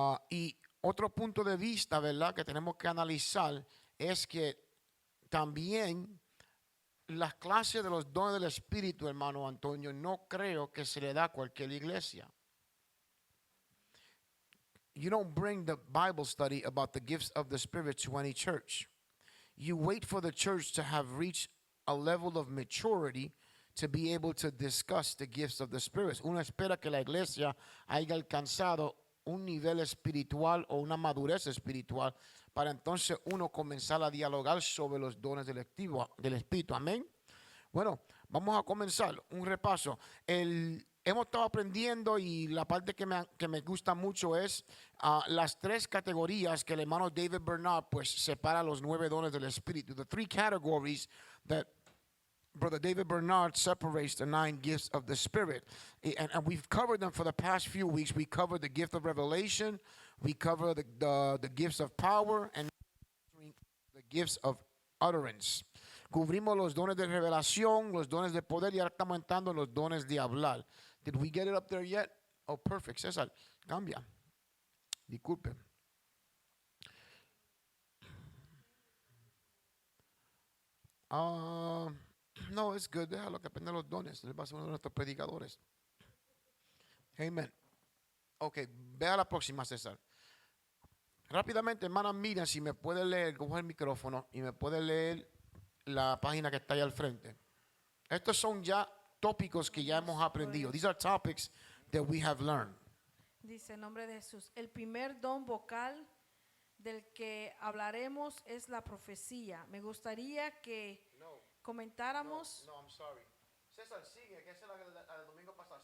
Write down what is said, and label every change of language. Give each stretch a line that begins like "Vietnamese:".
Spanish: Y otro punto de vista, ¿verdad?, que tenemos que analizar es que también las clases de los dones del Espíritu, hermano Antonio, no creo que se le da a cualquier iglesia.
English: You don't bring the Bible study about the gifts of the Spirit to any church. You wait for the church to have reached a level of maturity to be able to discuss the gifts of the Spirit.
Spanish: Uno espera que la iglesia haya alcanzado un nivel espiritual o una madurez espiritual para entonces uno comenzar a dialogar sobre los dones del Espíritu. Amén. Bueno, vamos a comenzar un repaso. Hemos estado aprendiendo y la parte que me gusta mucho es las tres categorías que el hermano David Bernard pues separa los 9 dones del Espíritu.
English: The 3 categories that Brother David Bernard separates the 9 gifts of the Spirit. And we've covered them for the past few weeks. We covered the gift of revelation. We covered the gifts of power and the gifts of utterance.
Spanish: Cubrimos los dones de revelación, los dones de poder y ahora estamos entrando en los dones de hablar.
English: Did we get it up there yet? Oh, perfect.
Spanish: César, cambia. Disculpe.
English: No, it's good.
Spanish: Déjalo que aprenda los dones. Él va a ser uno de nuestros predicadores. Amen. Ok, Ve a la próxima, César. Rápidamente, hermana Miriam, si me puede leer, coge el micrófono y me puede leer la página que está ahí al frente. Estos son ya tópicos que ya hemos aprendido.
English: These are topics that we have learned.
Spanish: Dice en nombre de Jesús, el primer don vocal del que hablaremos es la profecía. Me gustaría que comentáramos.
English: No, I'm sorry.
Spanish: César, sigue, que ese es el domingo pasado.